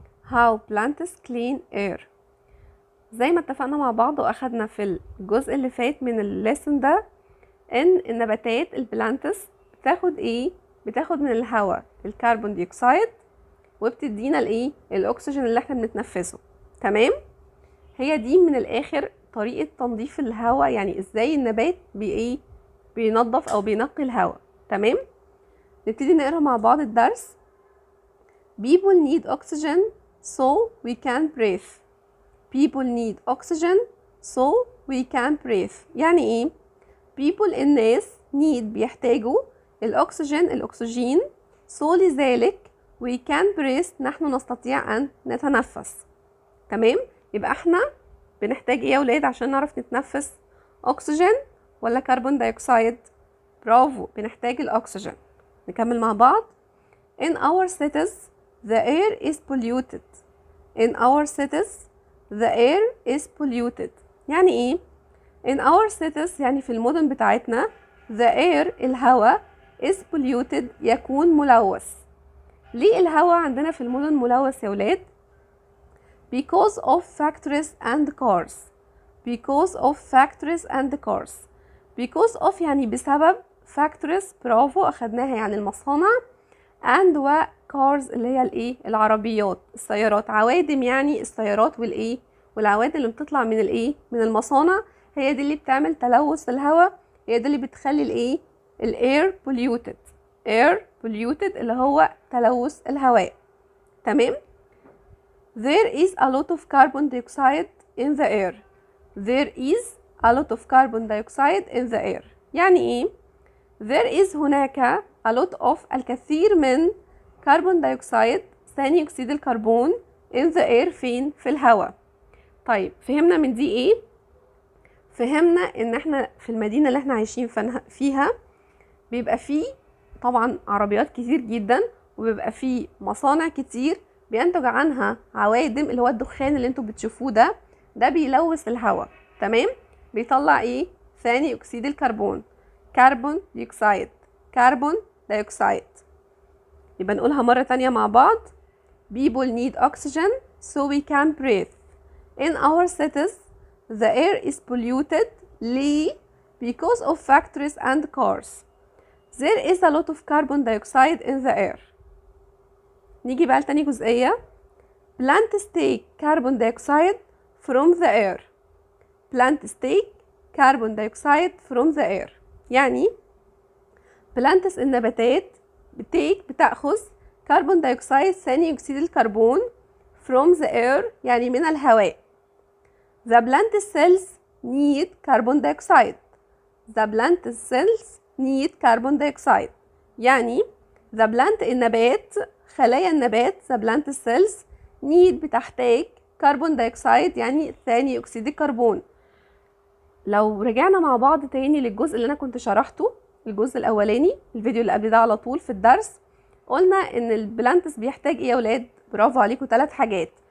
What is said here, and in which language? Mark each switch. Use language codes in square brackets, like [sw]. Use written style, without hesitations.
[en] How plants clean air. [ar] زي ما اتفقنا مع بعض واخدنا في الجزء اللي فات من الليسن ده ان النباتات البلانتس بتاخد ايه؟ بتاخد من الهواء الكربون ديوكسيد وبتدينا الايه؟ الاكسجين اللي احنا بنتنفسه. تمام؟ هي دي من الاخر طريقة تنظيف الهواء، يعني ازاي النبات بايه؟ بينظف او بينقي الهواء. تمام؟ نبتدي نقرا مع بعض الدرس. [en] People need oxygen so we can breathe. People need oxygen so we can breathe. [ar] يعني ايه؟ [en] people [ar] الناس [en] need [ar] بيحتاجوا الأكسجين [en] so [ar] لذلك [en] we can breathe [ar] نحن نستطيع أن نتنفس. تمام؟ يبقى احنا بنحتاج ايه يا ولاد عشان نعرف نتنفس؟ أكسجين ولا كربون دايوكسيد؟ برافو، بنحتاج الأكسجين. نكمل مع بعض. [en] In our cities the air is polluted. In our cities the air is polluted. [ar] يعني ايه؟ [en] in our cities [ar] يعني في المدن بتاعتنا [en] the air [ar] الهواء [en] is polluted [ar] يكون ملوث. ليه الهواء عندنا في المدن ملوث يا ولاد؟ [en] because of factories and cars. because of factories and cars. because of [ar] يعني بسبب factories، برافو اخدناها يعني المصانع، and و cars اللي هي الايه؟ العربيات، السيارات. عوادم يعني السيارات والايه؟ والعوادم اللي بتطلع من الايه؟ من المصانع، هي دي اللي بتعمل تلوث الهواء، هي دي اللي بتخلي الايه؟ الاير polluted. [en] air polluted [ar] اللي هو تلوث الهواء. [en] تمام؟ there is a lot of carbon dioxide in the air. there is a lot of carbon dioxide in the air. [ar] يعني ايه؟ [en] there is [ar] هناك [en] a lot of [ar] الكثير من كربون دايوكسيد ثاني اكسيد الكربون [en] in the air [ar] فين؟ في الهواء. طيب فهمنا من دي ايه؟ فهمنا ان احنا في المدينة اللي احنا عايشين فيها بيبقى فيه طبعا عربيات كتير جدا، وبيبقى فيه مصانع كتير بينتج عنها عوادم اللي هو الدخان اللي انتوا بتشوفوه ده بيلوث الهواء. تمام؟ بيطلع ايه؟ ثاني اكسيد الكربون، كربون ديوكسيد، كربون دايوكسيد. يبقى نقولها مرة تانية مع بعض. [en] People need oxygen so we can breathe. In our cities the air is polluted. ليه؟ because of factories and cars. There is a lot of carbon dioxide in the air. [ar] نيجي بقى لتاني جزئية. [en] Plants take carbon dioxide from the air. Plants take carbon dioxide from the air. [ar] يعني plants النباتات بتأخذ كربون دايوكسيد ثاني اكسيد الكربون [en] from the air [ar] يعني من الهواء. [en] The plant cells need carbon dioxide. The plant cells need carbon dioxide. [ar] يعني the plant النبات، خلايا النبات [en] the plant cells need [ar] بتحتاج كربون دايوكسيد يعني ثاني اكسيد الكربون. لو رجعنا مع بعض تاني للجزء اللي انا كنت شرحته، الجزء الاولاني الفيديو اللي قبل ده على طول في الدرس، قلنا ان البلانتس بيحتاج ايه يا ولاد؟ برافو عليكم، 3 حاجات.